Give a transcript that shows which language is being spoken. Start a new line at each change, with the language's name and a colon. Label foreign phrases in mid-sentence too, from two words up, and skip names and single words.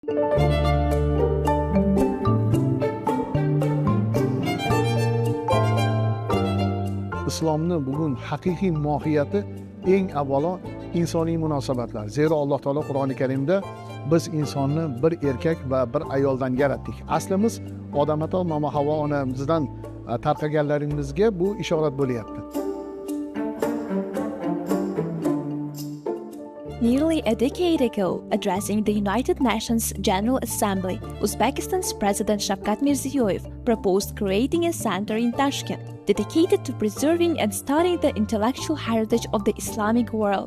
Uzbek: Islomni bugun haqiqiy mohiyati eng avvalo insoniy munosabatlar. Zero Alloh taolo Qur'oni Karimda biz insonni bir erkak va bir ayoldan yaratdik. Aslimiz Odam ato Mama Havvo onamizdan tarqaganlaringizga bu ishorat bo'lyapti.
English: Nearly a decade ago, addressing the United Nations General Assembly, Uzbekistan's President Shavkat Mirziyoyev proposed creating a center in Tashkent dedicated to preserving and studying the intellectual heritage of the Islamic world.